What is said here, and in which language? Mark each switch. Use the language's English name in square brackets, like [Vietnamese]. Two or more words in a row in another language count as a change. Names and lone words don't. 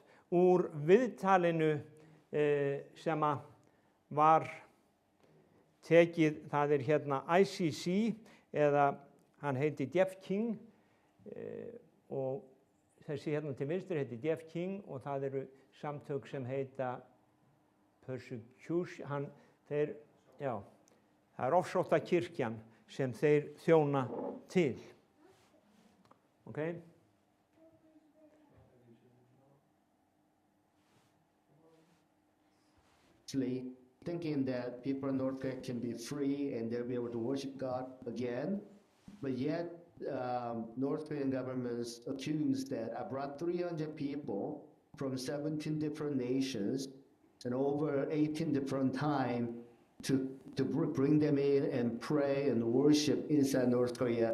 [Icelandic] úr viðtalinu sem var tekið, það hérna ICC, eða hann heiti Jeff King, og þessi hérna til vinstri heiti Jeff King og það eru samtök sem heita Persecution, það er ofsótta kirkjan sem þeir þjóna til. Okay? [English] Thinking that people in North Korea can be free and they'll be able to worship God again, but yet North Korean governments accused that I brought 300 people from 17 different nations and over 18 different times to bring them in and pray and worship inside North Korea.